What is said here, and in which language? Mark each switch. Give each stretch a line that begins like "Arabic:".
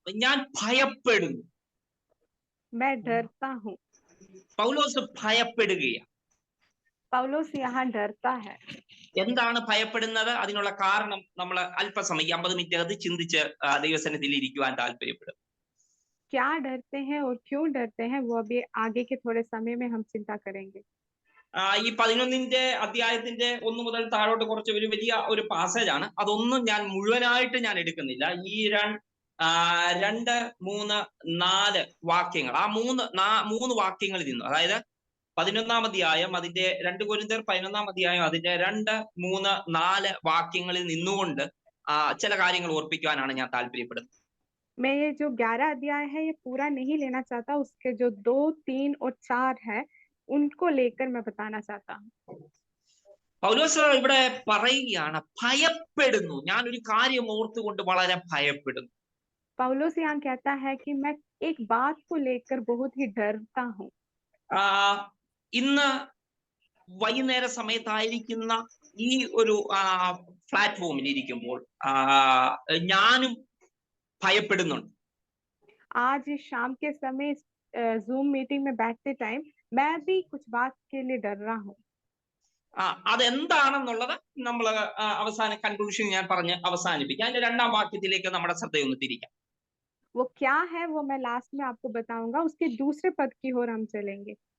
Malayalam: ഞാൻ ഭയപ്പെടുന്നു.
Hindi: मैं डरता हूँ।
Malayalam: പൗലോസ് ഭയപ്പെടുകയാണ്.
Hindi: पौलुस यहाँ डरता है।
Malayalam: എന്താണ് ഭയപ്പെടുന്നത്? അതിനുള്ള കാരണം നമ്മൾ അല്പസമയം 50 മിനിറ്റ് അത് ചിന്തിച്ച് ദൈവസന്നിധിയിൽ ഇരിക്കുവാൻ താല്പര്യപ്പെടും.
Hindi: क्या डरते हैं और क्यों डरते हैं वो अभी आगे के थोड़े समय में हम चिंता करेंगे।
Malayalam: ഈ 11-ന്റെ അധ്യായത്തിന്റെ 1 മുതൽ താഴോട്ട് കുറച്ച് ഒരു വലിയ ഒരു പാസേജ് ആണ്. അതൊന്നും ഞാൻ മുഴുവനായിട്ട് ഞാൻ എടുക്കുന്നില്ല. ഈ 2, 3, 4 വാക്യങ്ങൾ, ആ 3 വാക്യങ്ങളിൽ നിന്നും, അതായത് 11-ാം അധ്യായം അതിന്റെ 2 കൊരിന്ത്യർ 11-ാം അധ്യായം അതിന്റെ 2, 3, 4 വാക്യങ്ങളിൽ നിന്നുകൊണ്ട് ചില കാര്യങ്ങൾ ഓർപ്പിക്കുവാനാണ് ഞാൻ താല്പര്യപ്പെടുന്നത്.
Hindi: मैं ये जो 11 अध्याय है ये पूरा नहीं लेना चाहता। उसके जो 2, 3 और 4 है उनको लेकर मैं बताना चाहता हूँ।
Malayalam: പൗലോസ് ഇവിടെ പറയുകയാണ് ഭയപ്പെടുന്നു. ഞാൻ ഒരു കാര്യം ഓർത്തുകൊണ്ട് വളരെ ഭയപ്പെടുന്നു.
Hindi: पौलुस यहाँ कहता है कि मैं एक बात को लेकर बहुत ही डरता हूँ।
Malayalam: ഇന്ന് വൈകുന്നേര സമയത്തായിരിക്കുന്ന ഈ ഒരു പ്ലാറ്റ്ഫോമിൽ ഇരിക്കുമ്പോൾ ഞാനും ഭയപ്പെടുന്നുണ്ട്.
Hindi: आज इस शाम के समय जूम मीटिंग में बैठते टाइम मैं भी कुछ बात के लिए डर रहा हूँ.
Malayalam: അതെന്താണെന്നുള്ളത് നമ്മൾ അവസാന കൺക്ലൂഷൻ ഞാൻ പറഞ്ഞ് അവസാനിപ്പിക്കാം. അതിന്റെ രണ്ടാം വാക്യത്തിലേക്ക് നമ്മുടെ ശ്രദ്ധയൊന്ന് തിരിക്കാം.
Hindi: वो क्या है वो मैं लास्ट में आपको बताऊंगा. उसके दूसरे पद की ओर हम चलेंगे.